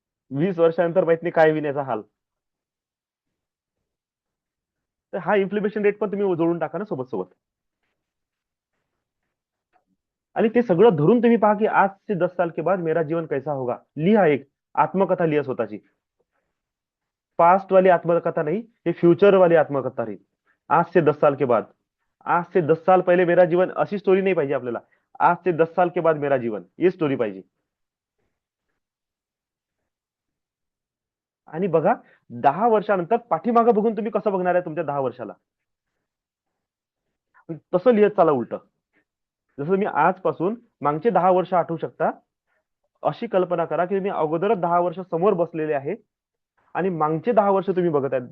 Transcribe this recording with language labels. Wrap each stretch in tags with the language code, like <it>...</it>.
<mr>वीस वर्षानंतर माहित नाही काय होईल याचा हाल. तर हा इन्फ्लेमेशन रेट पण तुम्ही जोडून टाका ना सोबत सोबत. आणि ते सगळं धरून तुम्ही पहा की</mr> <hi>आज से 10 साल के बाद मेरा जीवन कैसा होगा.</hi> <mr>लिहा, एक आत्मकथा लिहा स्वतःची.</mr> <hi>पास्ट वाली आत्मकथा नहीं, ये फ्यूचर वाली आत्मकथा रही. आज से 10 साल के बाद, आज से 10 साल पहिले मेरा जीवन,</hi> <mr>अशी स्टोरी नाही पाहिजे आपल्याला.</mr> <hi>आज से 10 साल के बाद मेरा जीवन, ये स्टोरी पाहिजे.</hi> <mr>आणि बघा 10 वर्षानंतर पाठीमागं बघून तुम्ही कसं बघणार आहे तुमच्या 10 वर्षाला. तसं लिहत चाला उलट. जसं मी आजपासून मागचे 10 वर्ष आठवू शकता, अशी कल्पना करा की तुम्ही अगोदरच 10 वर्ष समोर बसलेले आहे आणि मागचे 10 वर्ष तुम्ही बघत आहेत.</mr>